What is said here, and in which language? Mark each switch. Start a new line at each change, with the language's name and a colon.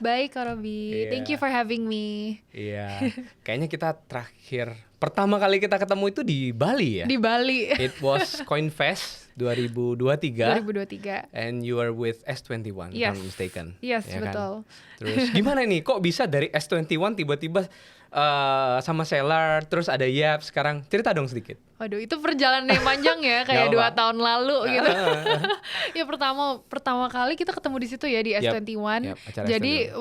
Indonesian: Baik Kak
English: Robi, Thank you for having me.
Indonesian: Iya, kayaknya kita pertama kali kita ketemu itu di Bali ya? Di Bali.
English: It was CoinFest 2023. 2023. And you are with S21, if I'm mistaken. Yes,
Indonesian: ya betul. Kan? Terus gimana nih, kok bisa dari S21 tiba-tiba sama Selar, terus ada Yap sekarang? Cerita dong sedikit. Waduh, itu perjalanan yang panjang ya, kayak 2 tahun lalu gitu. Ya pertama kali kita ketemu di situ ya di S21. Jadi S21.